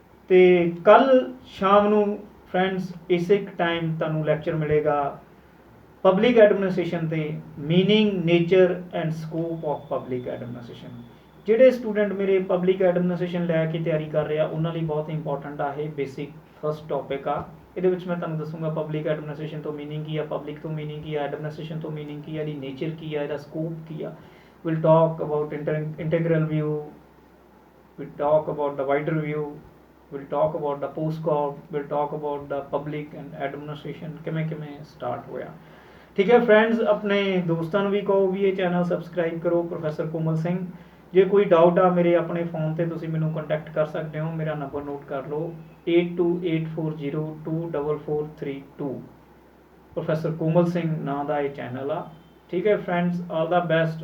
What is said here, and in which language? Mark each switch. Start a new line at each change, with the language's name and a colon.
Punjabi: ਤੇ ਕੱਲ ਸ਼ਾਮ ਨੂੰ ਫਰੈਂਡਸ ਇਸੇ ਟਾਈਮ ਤੁਹਾਨੂੰ ਲੈਕਚਰ ਮਿਲੇਗਾ ਪਬਲਿਕ ਐਡਮਿਨਿਸਟ੍ਰੇਸ਼ਨ ਤੇ meaning, nature and scope of public administration. ਜਿਹੜੇ ਸਟੂਡੈਂਟ ਮੇਰੇ ਪਬਲਿਕ ਐਡਮਿਨਿਸਟ੍ਰੇਸ਼ਨ ਲੈ ਕੇ ਤਿਆਰੀ ਕਰ ਰਹੇ ਆ ਉਹਨਾਂ ਲਈ ਬਹੁਤ ਇੰਪੋਰਟੈਂਟ ਆ ਇਹ ਬੇਸਿਕ ਫਸਟ ਟੌਪਿਕ ਆ। ਇਹਦੇ ਵਿੱਚ ਮੈਂ ਤੁਹਾਨੂੰ ਦੱਸੂਗਾ ਪਬਲਿਕ ਐਡਮਿਨਿਸਟ੍ਰੇਸ਼ਨ ਤੋਂ ਮੀਨਿੰਗ ਕੀ ਆ, ਪਬਲਿਕ ਤੋਂ ਮੀਨਿੰਗ ਕੀ ਆ, ਐਡਮਿਨਿਸਟ੍ਰੇਸ਼ਨ ਤੋਂ ਮੀਨਿੰਗ ਕੀ ਆ, ਇਹਦੀ ਨੇਚਰ ਕੀ ਆ, ਇਹਦਾ ਸਕੋਪ ਕੀ ਆ।
English: will talk about integral view, we'll talk about the wider view, we'll talk about the postcard, we'll talk about the public and administration
Punjabi: ਕਿਵੇਂ ਕਿਵੇਂ ਸਟਾਰਟ ਹੋਇਆ। ਠੀਕ ਹੈ ਫਰੈਂਡਸ, ਆਪਣੇ ਦੋਸਤਾਂ ਨੂੰ ਵੀ ਕਹੋ ਵੀ ਇਹ ਚੈਨਲ ਸਬਸਕ੍ਰਾਈਬ ਕਰੋ, ਪ੍ਰੋਫੈਸਰ ਕੋਮਲ ਸਿੰਘ। ਜੇ ਕੋਈ ਡਾਊਟ ਆ ਮੇਰੇ ਆਪਣੇ ਫੋਨ ਤੇ ਤੁਸੀਂ ਮੈਨੂੰ ਕੰਟੈਕਟ ਕਰ ਸਕਦੇ ਹੋ। ਮੇਰਾ ਨੰਬਰ ਨੋਟ ਕਰ ਲਓ 8284024432। ਪ੍ਰੋਫੈਸਰ ਕੋਮਲ ਸਿੰਘ ਨਾਂ ਦਾ ਇਹ ਚੈਨਲ ਆ। ਠੀਕ ਹੈ ਫਰੈਂਡਸ,
English: All the best.